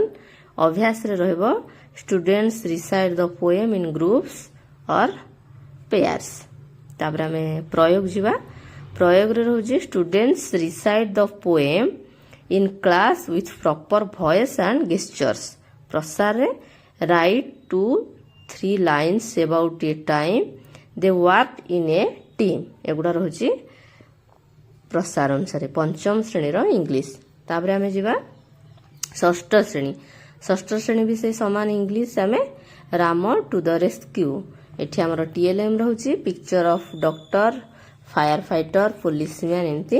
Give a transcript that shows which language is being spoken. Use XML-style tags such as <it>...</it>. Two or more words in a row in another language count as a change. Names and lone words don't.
<or>ଅଭ୍ୟାସରେ ରହିବ</or> <en>students recite the poem in groups or pairs.</en> <or>ତାପରେ ଆମେ ପ୍ରୟୋଗ ଯିବା। ପ୍ରୟୋଗରେ ରହୁଛି</or> <en>students recite the poem in class with proper voice and gestures. ପ୍ରସାରରେ write 2-3 lines about a time they worked in a team।</en> <or>ଏଗୁଡ଼ା ରହୁଛି ପ୍ରସାର ଅନୁସାରେ ପଞ୍ଚମ ଶ୍ରେଣୀର ଇଂଲିଶ। ତାପରେ ଆମେ ଯିବା ଷଷ୍ଠ ଶ୍ରେଣୀ। ଷଷ୍ଠ ଶ୍ରେଣୀ ବି ସେଇ ସମାନ ଇଂଲିଶ। ଆମେ ରାମ ଟୁ ଦ ରେସ୍କ୍ୟୁ। ଏଠି ଆମର TLM ରହୁଛି</or> <en>picture of doctor, fire fighter, policeman ଏମିତି।</en>